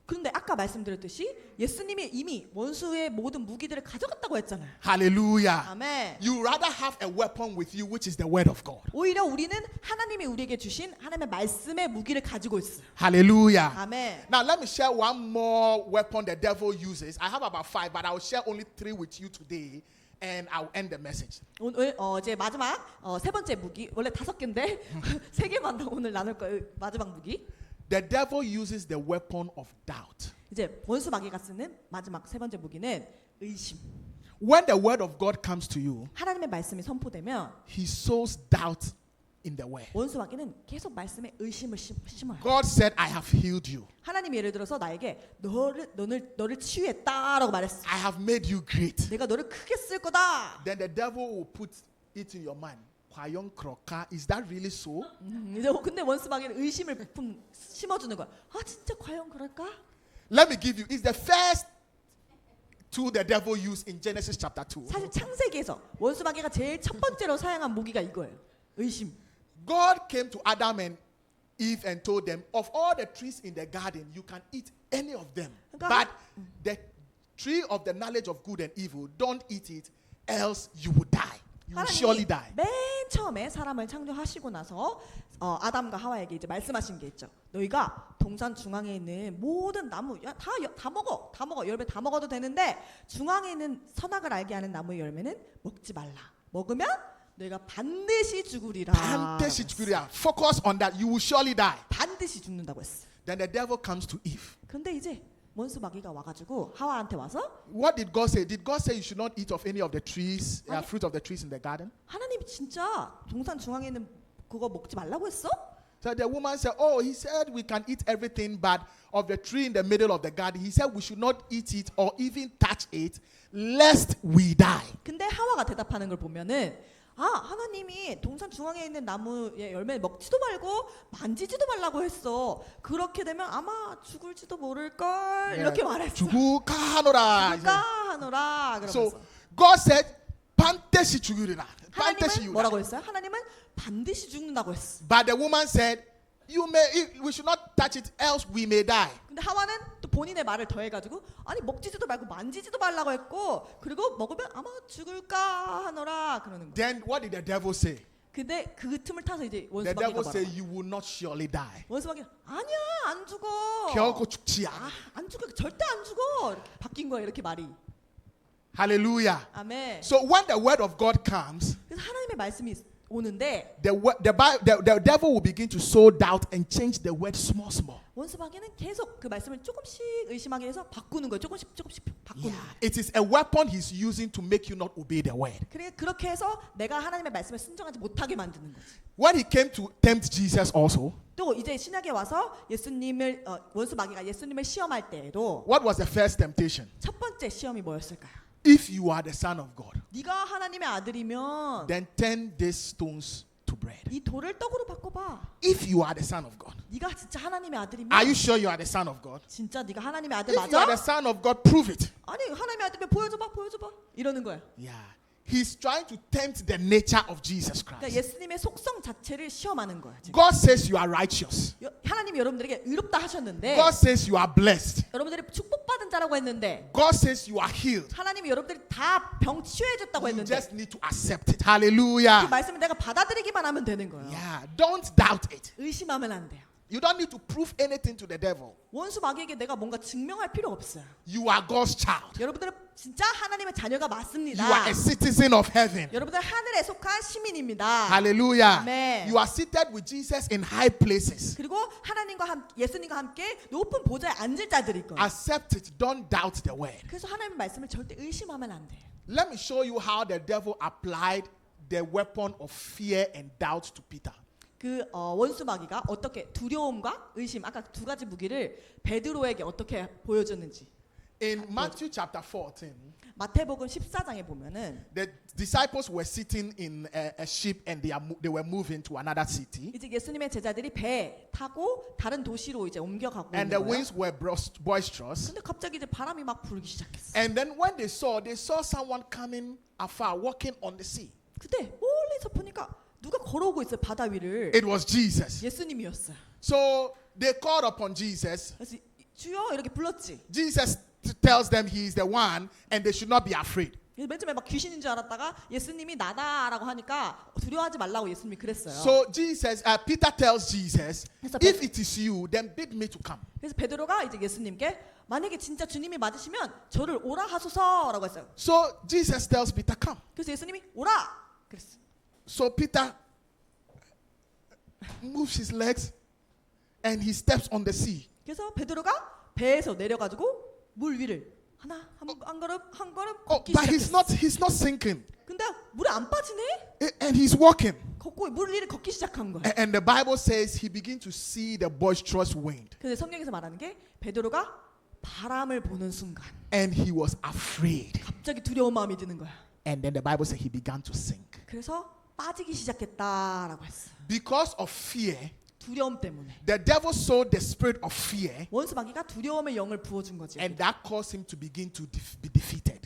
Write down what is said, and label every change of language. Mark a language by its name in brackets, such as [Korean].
[Korean] 그런데 아까 말씀드렸듯이 예수님이 이미 원수의 모든 무기들을 가져갔다고 했잖아요. [English] Hallelujah. [Korean] 아멘. [English] You rather have a weapon with you, which is the word of God. [Korean] 오히려 우리는 하나님이 우리에게 주신 하나님의 말씀의 무기를 가지고 있어요. [English] Hallelujah. [Korean] 아멘. [English] Now let me share one more weapon the devil uses. I have about 5, but I will share only 3 with you today. And I'll end the message. [Korean] 오늘 이제 마지막 세 번째 무기 원래 5개인데 3개만 오늘 나눌 거예요. 마지막 무기. [English] The devil uses the weapon of doubt. [Korean] 이제 원수 마귀가 쓰는 마지막 세 번째 무기는 의심. [English] When the word of God comes to you, [Korean] 하나님의 말씀이 선포되면 [English] he sows doubt in the word. [Korean] 원수 마귀는 계속 말씀에 의심을 심어요. [English] God said, I have healed you. [Korean] 하나님이 예를 들어서 나에게 너를 치유했다라고 말했어. [English] I have made you great. [Korean] 내가 너를 크게 쓸 거다. [English] Then the devil will put it in your mind. [Korean] 과연 그럴까? [English] Is that really so? [Korean] 이제 근데 원수 마귀는 의심을 부품 심어주는 거야. 아 진짜 과연 그럴까? [English] Let me give you. It's the first tool the devil used in Genesis chapter 2. [Korean] 사실 창세기에서 원수 마귀가 제일 첫 번째로 사용한 무기가 이거예요. 의심. [English] God came to Adam and Eve and told them, of all the trees in the garden, you can eat any of them. But the tree of the knowledge of good and evil, don't eat it, else you will die. You will surely die. [Korean] 맨 처음에 사람을 창조하시고 나서 아담과 하와에게 이제 말씀하신 게 있죠. 너희가 동산 중앙에 있는 모든 나무 다 먹어. 열매 다 먹어도 되는데 중앙에 있는 선악을 알게 하는 나무의 열매는 먹지 말라. 먹으면 너희가 반드시 죽으리라. 반드시 죽으리라. [English] Focus on that. You will surely die. [Korean] 반드시 죽는다고 했어. [English] Then the devil comes to Eve. [Korean] 근데 이제 원수 마귀가 와가지고 하와한테 와서 [English] What did God say? Did God say you should not eat of any of the trees, fruit of the trees in the garden? [Korean] 하나님이 진짜 동산 중앙에 있는 그거 먹지 말라고 했어? [English] So the woman said, oh, he said we can eat everything, but of the tree in the middle of the garden, he said we should not eat it or even touch it, lest we die. [Korean] 근데 하와가 대답하는 걸 보면은 하나님이 동산 중앙에 있는 나무의 열매 먹지도 말고 만지지도 말라고 했어. 그렇게 되면 아마 죽을지도 모를걸. 이렇게 말했어. 죽을까 하노라. 하노라. [English] So [Korean] 그러면서. [English] God said, [Korean] 반드시 죽으리라. 반드시 하나님은 뭐라고 했어요? 하나님은 반드시 죽는다고 했어. [English] But the woman said, we should not touch it, else we may die. [Korean] 근데 하와는 또 본인의 말을 더해가지고 아니 먹지도 말고 만지지도 말라고 했고 그리고 먹으면 아마 죽을까 하노라 그러는 거야. [English] Then what did the devil say? [Korean] 근데 그 틈을 타서 이제 [English] The [Korean] 원수 [English] devil [Korean] 마귀가 [English] said, [Korean] 뭐라고? [English] you will not surely die. [Korean] 원수 마귀 아니야 안 죽어. 결코 죽지 않아. 안 죽어 절대 안 죽어. 이렇게 바뀐 거야 이렇게 말이. [English] Hallelujah. [Korean] 아멘. [English] So when the word of God comes, [Korean] 그래서 하나님의 말씀이 오는데 [English] the devil will begin to sow doubt and change the word small. [Korean] 원수 마귀는 계속 그 말씀을 조금씩 의심하게 해서 바꾸는 거예요. 조금씩 바꾸는 [English] Yeah. [Korean] 거예요. [English] It is a weapon he's using to make you not obey the word. [Korean] 그렇게 해서 내가 하나님의 말씀을 순종하지 못하게 만드는 거지. [English] When he came to tempt Jesus also, [Korean] 또 이제 신약에 와서 예수님을 원수 마귀가 예수님을 시험할 때에도 [English] what was the first temptation? [Korean] 첫 번째 시험이 뭐였을까요? [English] If you are the son of God, [Korean] 네가 하나님의 아들이면 [English] then turn these stones to bread. [Korean] 이 돌을 떡으로 바꿔봐. [English] If you are the son of God, [Korean] 네가 진짜 하나님의 아들이면 [English] are you sure you are the son of God? [Korean] 진짜 네가 하나님의 아들 [English] If you are the [Korean] 맞아? [English] son of God, prove it. [Korean] 아니 하나님의 아들이면 보여줘봐 이러는 거야. [English] Yeah. He's trying to tempt the nature of Jesus [Korean] 그러니까 [English] Christ. [Korean] 예수님의 속성 자체를 시험하는 거야. 지금. [English] God says you are righteous. [Korean] 하나님이 여러분들에게 의롭다 하셨는데 [English] God says you are blessed. [Korean] 여러분들이 축복받은 자라고 했는데 [English] God says you are healed. [Korean] 하나님이 여러분들이 다 병 치유해줬다고 [English] You [Korean] 했는데 [English] just need to accept it. [Korean] 그 [English] Hallelujah. [Korean] 말씀을 내가 받아들이기만 하면 되는 거예요. [English] Yeah. Don't doubt it. [Korean] 의심하면 안 돼요. [English] You don't need to prove anything to the devil. [Korean] 원수 마귀에게 내가 뭔가 증명할 필요 없어요. [English] You are God's child. [Korean] 여러분들은 진짜 하나님의 자녀가 맞습니다. [English] You are a citizen of heaven. [Korean] 여러분들 하늘에 속한 시민입니다. [English] Hallelujah. Amen. You are seated with Jesus in high places. [Korean] 그리고 예수님과 함께 높은 보좌에 앉을 자들이 있거든요. [English] Accept it. Don't doubt the word. [Korean] 그래서 하나님의 말씀을 절대 의심하면 안 돼요. [English] Let me show you how the devil applied the weapon of fear and doubt to Peter. [Korean] 그 원수 마귀가 어떻게 두려움과 의심, 아까 두 가지 무기를 베드로에게 어떻게 보여줬는지. [English] In Matthew chapter 14, [Korean] 마태복음 14장에 보면은 [English] the disciples were sitting in a ship and they were moving to another city. [Korean] 이제 예수님의 제자들이 배 타고 다른 도시로 이제 옮겨가고 [English] And [Korean] 있는 [English] the [Korean] 거예요. [English] winds were boisterous. [Korean] 근데 갑자기 이제 바람이 막 불기 시작했어. [English] And then when they saw someone coming afar, walking on the sea. [Korean] 그때 멀리서 보니까 누가 걸어오고 있어요, 바다 위를. [English] It was Jesus. [Korean] 예수님이었어요. [English] So they called upon Jesus. [Korean] 그래서 주여 이렇게 불렀지. [English] Jesus tells them he is the one and they should not be afraid. [Korean] 맨 처음에 막 귀신인 줄 알았다가 예수님이 나다라고 하니까 두려워하지 말라고 예수님이 그랬어요. [English] So Peter tells Jesus, [Korean] 그래서 [English] if it is you, then bid me to come. [Korean] 그래서 베드로가 이제 예수님께 만약에 진짜 주님이 맞으시면 저를 오라 하소서라고 했어요. [English] So Jesus tells Peter, come. [Korean] 그래서 예수님이 오라 그랬어요. [English] So Peter moves his legs and he steps on the sea. [Korean] 그래서 베드로가 배에서 내려가지고 물 위를 한 걸음 [English] Oh, [Korean] 걷기 [English] but [Korean] 시작했어. [English] he's not sinking. [Korean] 근데 물에 안 빠지네. [English] And he's walking. [Korean] 걷고 물 위를 걷기 시작한 거야. [English] And the Bible says he began to see the boisterous wind. [Korean] 근데 성경에서 말하는 게 베드로가 바람을 보는 순간 [English] And he was afraid. [Korean] 갑자기 두려운 마음이 드는 거야. [English] And then the Bible says he began to sink. [Korean] 그래서 빠지기 시작했다라고 했어. [English] Because of fear, [Korean] 두려움 때문에. [English] the devil sowed the spirit of fear, [Korean] 원수 마귀가 두려움의 영을 부어준 거지. [English] and that caused him to begin to be defeated.